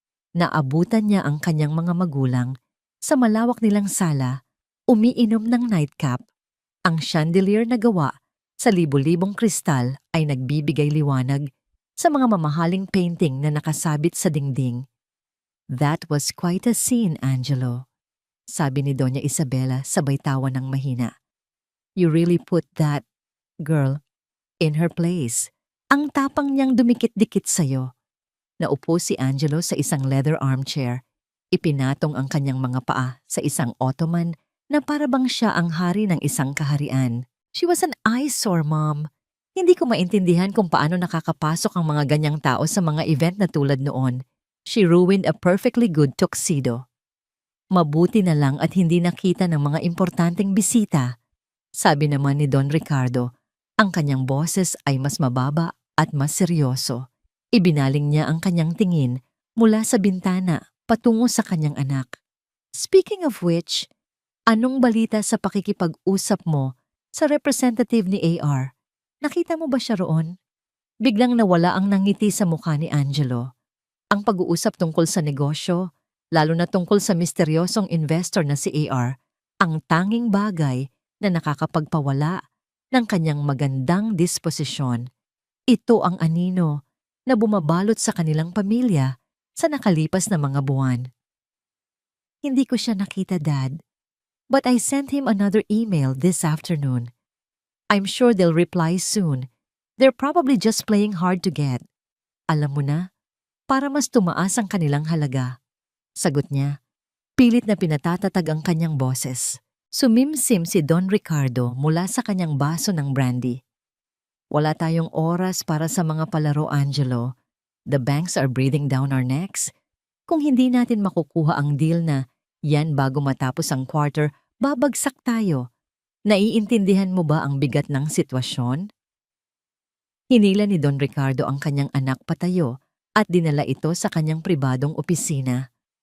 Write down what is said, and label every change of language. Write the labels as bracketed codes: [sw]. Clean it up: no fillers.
[tl] Naabutan niya ang kanyang mga magulang sa malawak nilang sala, umiinom ng nightcap. Ang chandelier na gawa sa libo-libong kristal ay nagbibigay liwanag sa mga mamahaling painting na nakasabit sa dingding. [en] "That was quite a scene, [tl] Angelo," sabi ni Doña Isabela sabay tawa ng mahina. [en] "You really put that girl in her place." [tl] Ang tapang niyang dumikit-dikit sa'yo. Naupo si Angelo sa isang leather armchair. Ipinatong ang kanyang mga paa sa isang ottoman na parabang siya ang hari ng isang kaharian. [en] "She was an eyesore, Mom. [tl] Hindi ko maintindihan kung paano nakakapasok ang mga ganyang tao sa mga event na tulad noon. [en] She ruined a perfectly good tuxedo." [tl] "Mabuti na lang at hindi nakita ng mga importanteng bisita," sabi naman ni Don Ricardo. Ang kanyang boses ay mas mababa at mas seryoso. Ibinaling niya ang kanyang tingin mula sa bintana patungo sa kanyang anak. [en] "Speaking of which, [tl] anong balita sa pakikipag-usap mo sa representative ni AR? Nakita mo ba siya roon?" Biglang nawala ang nangiti sa mukha ni Angelo. Ang pag-uusap tungkol sa negosyo, lalo na tungkol sa misteryosong investor na si AR, ang tanging bagay na nakakapagpawala ng kanyang magandang disposisyon. Ito ang anino na bumabalot sa kanilang pamilya sa nakalipas na mga buwan. "Hindi ko siya nakita, Dad. [en] But I sent him another email this afternoon. I'm sure they'll reply soon. They're probably just playing hard to get. [tl] Alam mo na, para mas tumaas ang kanilang halaga." Sagot niya. Pilit na pinatatatag ang kanyang boses. Sumimsim si Don Ricardo mula sa kanyang baso ng brandy. "Wala tayong oras para sa mga palaro, Angelo. [en] The banks are breathing down our necks. [tl] Kung hindi natin makukuha ang deal na yan bago matapos ang quarter, babagsak tayo. Naiintindihan mo ba ang bigat ng sitwasyon?" Hinila ni Don Ricardo ang kanyang anak patayo at dinala ito sa kanyang pribadong opisina.